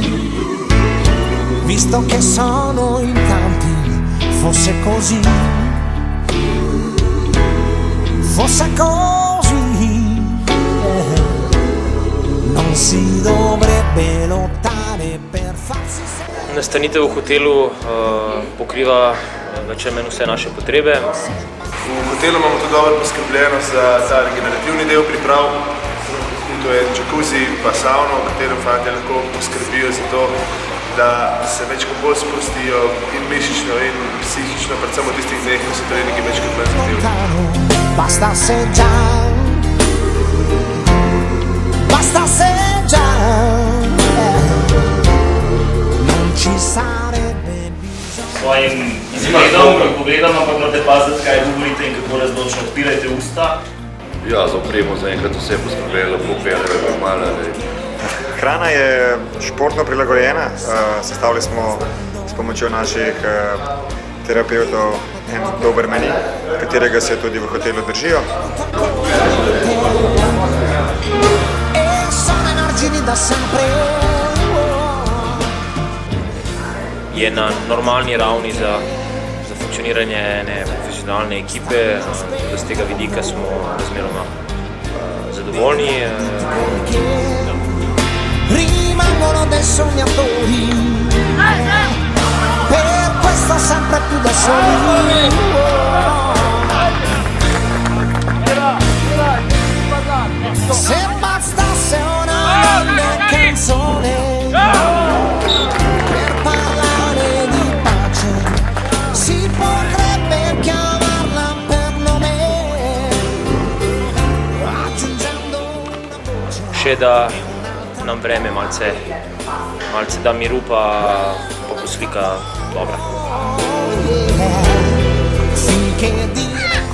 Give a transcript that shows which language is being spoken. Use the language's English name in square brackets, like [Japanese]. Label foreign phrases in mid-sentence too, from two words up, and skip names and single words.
[Italian] Visto che sono in tanti, fosse così, non si dovrebbe lottare per farsi. [Slovenian] Nastanitev v hotelu pokriva več ali manj vse naše potrebe. V hotelu imamo tudi dobro poskrbljeno za ta regenerativni del priprav. To je džakuzi pa savno, v katerem fantje lahko poskrbijo za to, da se večkrat bolj sprostijo in mišično in psihično, predvsem v tistih dneh, ko so treningi večkrat manj zahtevni. [Italian] Bastasse già, non ci sarebbe bisogno. [Slovenian] Svojim izgledom, ko pogledam, ampak morate paziti, kaj govorite in kako razločno odpirajte usta. Ja, za opremo zaenkrat vse poskrbljeno, popijali malo. Hrana je športno prilagojena, sestavili smo s pomočjo naših terapevtov en dober meni, katerega se tudi v hotelu držijo. Je na normalni ravni za funkcioniranje ene profesionalne ekipe, z tega vidika smo razmeroma zadovoljni. [Italian] Rimangono dei sognatori, per questo sempre più da soli. Se bastasse una grande canzone per parlare di pace, si potrebbe chiamarla per nome, aggiungendo una voce. [Slovenian] Še da nam vreme malce da miru, pa bo slika dobra. [Italian] Finché